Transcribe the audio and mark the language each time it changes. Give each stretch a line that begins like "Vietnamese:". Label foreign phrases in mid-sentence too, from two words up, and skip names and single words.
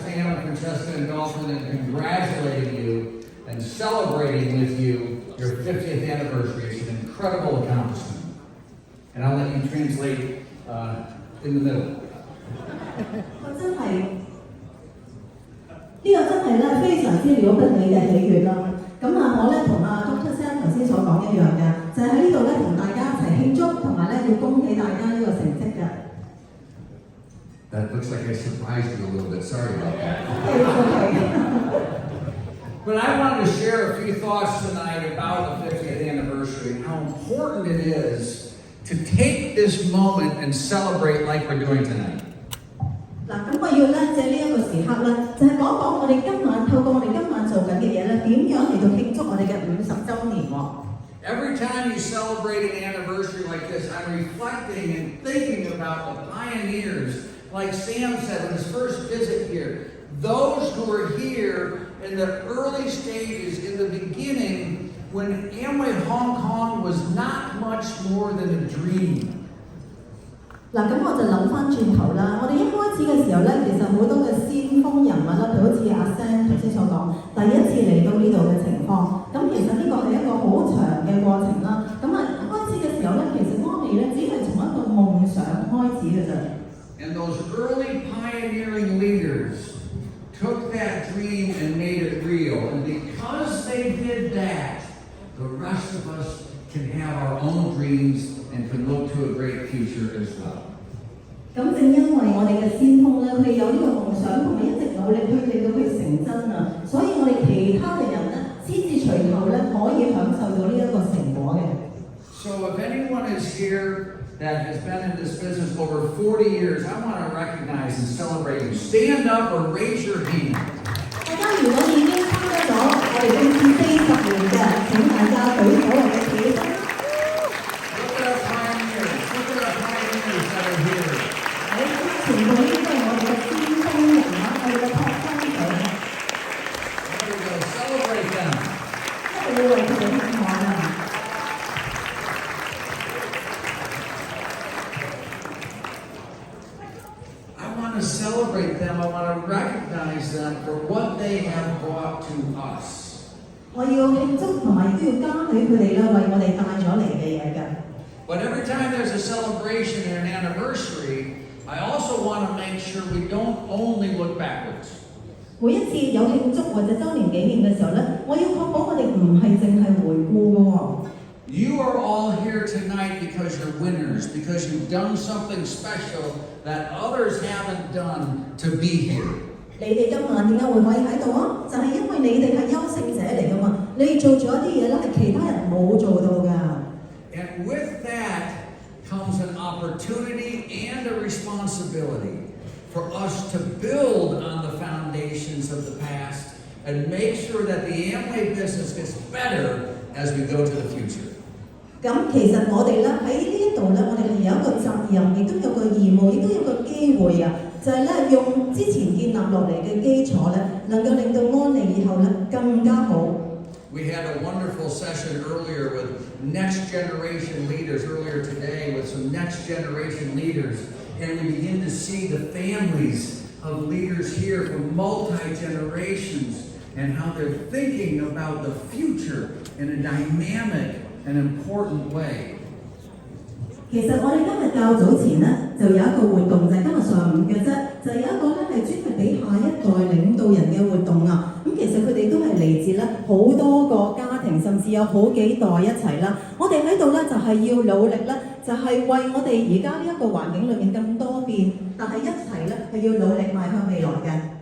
English: Sam and Francesca and Dalton in congratulating you and celebrating with you your 50th anniversary. It's an incredible accomplishment. And I'll let you translate in the middle.
Cantonese: 呢個真係咧非常之了不起嘅喜悅啦！咁啊，我咧同Dr. Sam 頭先所講一樣嘅，就係喺呢度咧同大家一齊慶祝，同埋咧要恭喜大家呢個成績嘅。
English: That looks like I surprised you a little bit. Sorry about that. But I wanted to share a few thoughts tonight about the 50th anniversary and how important it is to take this moment and celebrate like we're doing tonight.
Cantonese: 嗱，咁我要咧借呢一個時刻咧，就係講講我哋今晚透過我哋今晚做緊嘅嘢咧，點樣嚟到慶祝我哋嘅50週年喎。
English: Every time you celebrate an anniversary like this, I'm reflecting and thinking about the pioneers, like Sam said in his first visit here, those who were here in the early stages, in the beginning, when Amway Hong Kong was not much more than a dream.
Cantonese: 嗱，咁我就諗翻轉頭啦，我哋一開始嘅時候咧，其實好多嘅先鋒人物啦，譬如好似阿 Sam 頭先所講，第一次嚟到呢度嘅情況，咁其實呢個係一個好長嘅過程啦。咁啊，開始嘅時候咧，其實我哋咧只係從一個夢想開始嘅啫。
English: And those early pioneering leaders took that dream and made it real. And because they did that, the rest of us can have our own dreams and can look to a great future as well.
Cantonese: 咁正因為我哋嘅先鋒咧，佢哋有呢個夢想，同埋一直努力去令到佢成真啊，所以我哋其他嘅人咧，先至隨後咧可以享受到呢一個成果嘅。
English: So if anyone is here that has been in this business over 40 years, I want to recognize and celebrate you. Stand up or raise your hand.
Cantonese: 大家如果已經參加咗我哋公司40年嘅，請大家舉手或者企起身。
English: Look at our pioneers. Look at our pioneers that are here.
Cantonese: 喺全部呢都係我哋嘅先鋒人物，我哋嘅拓荒者。
English: There we go. Celebrate them.
Cantonese: 一定要為佢哋慶賀啊！
English: To celebrate them, I want to recognize them for what they have brought to us.
Cantonese: 我要慶祝同埋都要嘉許佢哋啦，為我哋帶咗嚟嘅嘢㗎。
English: But every time there's a celebration and an anniversary, I also want to make sure we don't only look backwards.
Cantonese: 每一次有慶祝或者週年紀念嘅時候咧，我要確保我哋唔係淨係回顧㗎喎。
English: You are all here tonight because you're winners, because you've done something special that others haven't done to be here.
Cantonese: 你哋今晚點解會可以喺度啊？就係因為你哋係優勝者嚟噶嘛，你做咗一啲嘢咧係其他人冇做到㗎。
English: And with that comes an opportunity and a responsibility for us to build on the foundations of the past and make sure that the Amway business gets better as we go to the future.
Cantonese: 咁其實我哋咧喺呢一度咧，我哋係有一個責任，亦都有個義務，亦都有個機會啊！就係咧用之前建立落嚟嘅基礎咧，能夠令到安利以後咧更加好。
English: We had a wonderful session earlier with next generation leaders earlier today with some next generation leaders, and we begin to see the families of leaders here from multi-generations and how they're thinking about the future in a dynamic and important way.
Cantonese: 其實我哋今日較早前咧就有一個活動，就係今日上午嘅啫，就有一個咧係專係俾下一代領導人嘅活動啊。咁其實佢哋都係嚟自咧好多個家庭，甚至有好幾代一齊啦。我哋喺度咧就係要努力咧，就係為我哋而家呢一個環境裏面咁多變，但係一齊咧係要努力邁向未來嘅。